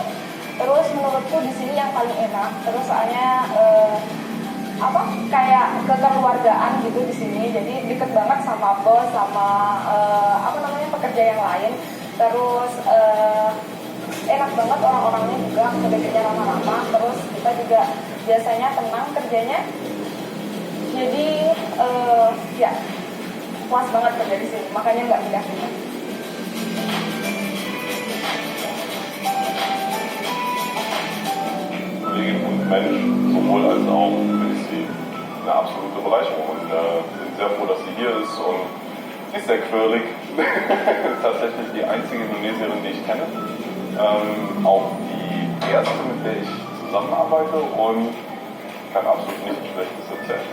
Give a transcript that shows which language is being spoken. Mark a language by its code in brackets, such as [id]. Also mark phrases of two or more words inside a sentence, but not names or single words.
[id] Terus menurutku di sini yang paling enak. Terus soalnya kayak kekeluargaan gitu di sini, jadi deket banget sama bos, sama pekerja yang lain. Terus enak banget orang-orangnya juga, kerjanya ramah-ramah. Terus kita juga biasanya tenang kerjanya, jadi ya puas banget kerja di sini, makanya nggak pindah-pindah. [de] Kollegin und Mensch, sowohl als auch finde ich sie eine absolute Bereicherung und bin sehr froh, dass sie hier ist, und sie ist sehr quirlig, tatsächlich die einzige Indonesierin, die ich kenne, auch die erste, mit der ich zusammenarbeite, und kann absolut nichts Schlechtes erzählen.